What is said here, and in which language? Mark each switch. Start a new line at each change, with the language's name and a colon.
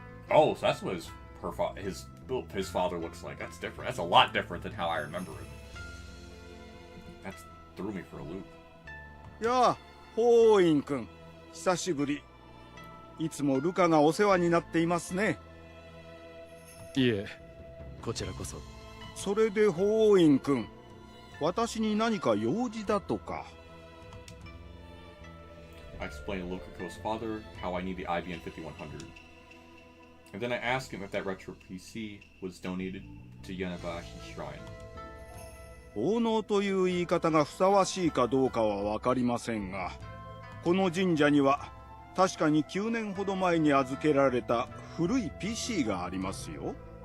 English: Oh, so that's what his father looks like. That's different. That's a lot different than how I remember it. That threw me for a loop.
Japanese: やあ、ホーイン君、久しぶり。いつもルカがお世話になっていますね。いえ、こちらこそ。それでホーイン君、私に何か用事だとか。
English: I explained to Lukaku's father how I need the IBN 5100. And then I asked him if that retro PC was donated to Yanabashi Shrine.
Japanese: 奉納という言い方がふさわしいかどうかは分かりませんが、この神社には確かに9年ほど前に預けられた古い PC がありますよ。